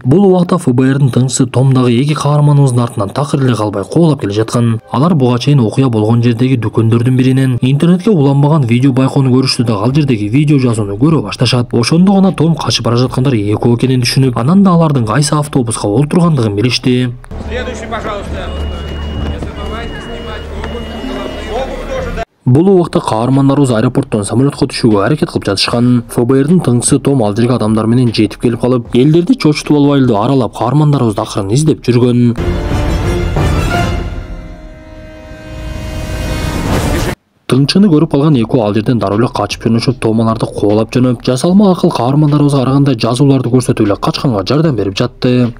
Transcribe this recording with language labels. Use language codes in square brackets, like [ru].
[ky] Бул убакта ФБРдин тыңчысы Том дагы эки каарманыбыздын артынан такыр эле калбай кубалап келе жаткан. Алар буга чейин окуя болгон жердеги дүкөндөрдүн биринен интернетке уланбаган видео байкоону көрүштү да ал жердеги видео жазууну көрө башташат. Ошондо гана Том качып бара жаткандар экөө экенин түшүнүп, анан да алардын кайсы автобуска олтургандыгын билишти. [ru] Следующий, пожалуйста. Не забывайте снимать обувь тоже, да. [ky] Бул убакта каармандарыбыз аэропорттон самолетко түшүүгө аракет кылып жатышкан. ФБРдин тыңчысы Том ал жерге адамдар менен жетип келип калып, элдерди чочутуп албай эле аралап каармандарыбызды акырын издеп жүргөн. Тыңчыны көрүп калган экөө ал жерден дароо эле качып жөнөшүп, Том аларды кубалап жөнөп, жасалма акыл каармандарыбызга караганда жазууларды көрсөтүп эле качканга жардам берип жатты.